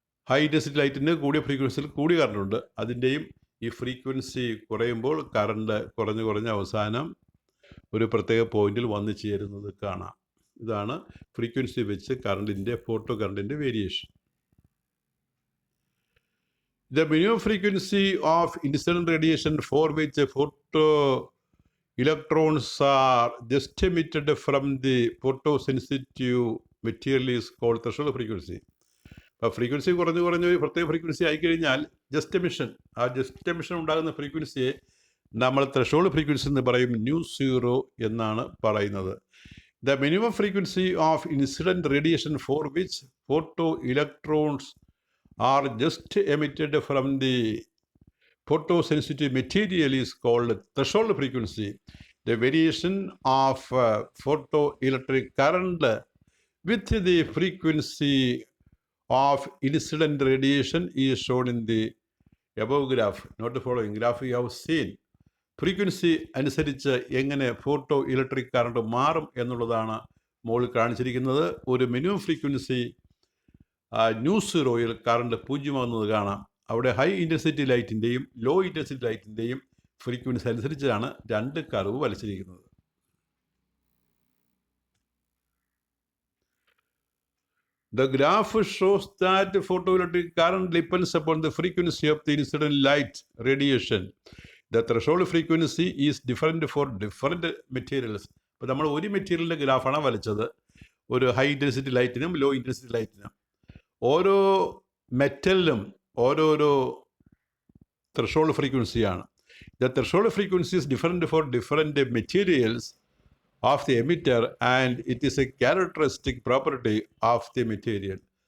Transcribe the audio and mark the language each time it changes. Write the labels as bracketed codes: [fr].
[ml] High intensity ലൈറ്റിന് കൂടിയ ഫ്രീക്വൻസിയിൽ കൂടിയ കറണ്ടുണ്ട്. അതിൻ്റെയും ഈ ഫ്രീക്വൻസി കുറയുമ്പോൾ കറണ്ട് കുറഞ്ഞ് അവസാനം ഒരു പ്രത്യേക പോയിന്റിൽ വന്നു ചേരുന്നത് കാണാം. ഇതാണ് ഫ്രീക്വൻസി വെച്ച് photo കറണ്ടിൻ്റെ variation. [en] The minimum frequency of incident radiation for which photo electrons are just emitted from the photosensitive material is called threshold frequency. [ml] അപ്പോൾ ഫ്രീക്വൻസി കുറഞ്ഞ് ഒരു പ്രത്യേക ഫ്രീക്വൻസി ആയിക്കഴിഞ്ഞാൽ ജസ്റ്റ് എമിഷൻ ഉണ്ടാകുന്ന ഫ്രീക്വൻസിയെ നമ്മൾ ത്രെഷോൾഡ് ഫ്രീക്വൻസി എന്ന് പറയും. μ0 എന്നാണ് പറയുന്നത്. [en] The minimum frequency of incident radiation for which photo electrons are just emitted from the photosensitive material is called threshold frequency. The variation of photoelectric current with the frequency of incident radiation is shown in the above graph. Not the following graph you have seen. [ml] Frequency അനുസരിച്ച് എങ്ങനെ photo electric current മാറും എന്നുള്ളതാണ് മുകളിൽ കാണിച്ചിരിക്കുന്നത്. ഒരു minimum frequency μ0 current 0 കാണാം. അവിടെ high intensity ലൈറ്റിൻ്റെയും law intensity ലൈറ്റിൻ്റെയും frequency അനുസരിച്ചാണ് 2 curve വരച്ചിരിക്കുന്നത്. [en] The graph shows that photoelectric current depends upon the frequency of the incident light radiation. The threshold frequency is different for different materials. [ml] ഇപ്പോൾ നമ്മൾ ഒരു മെറ്റീരിയലിൻ്റെ ഗ്രാഫാണ് വരച്ചത്, ഒരു high intensity ലൈറ്റിനും law intensity ലൈറ്റിനും. ഓരോ മെറ്റലിനും ഓരോരോ threshold ഫ്രീക്വൻസിയാണ്. [en] The threshold frequency is different for different materials of the emitter and it is a characteristic property of the material.